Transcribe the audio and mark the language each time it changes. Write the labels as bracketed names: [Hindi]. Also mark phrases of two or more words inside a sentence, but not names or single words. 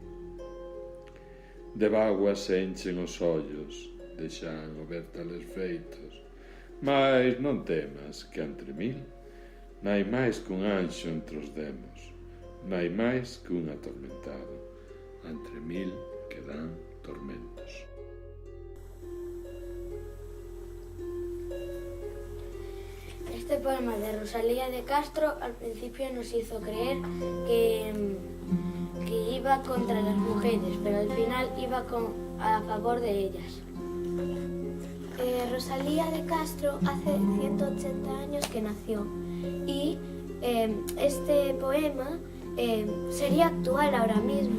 [Galician] De bágua se enchen os ollos, de Xan o ver tales feitos, mas non temas que entre mil nai máis que un anxo entre os demos, nai máis que un atormentado, entre mil que dan tormentos. [Spanish] Este poema de Rosalía de Castro al principio nos hizo creer que iba contra las mujeres, pero al final iba a favor de ellas. Rosalía de Castro hace 180 años que nació y este poema sería actual ahora mismo.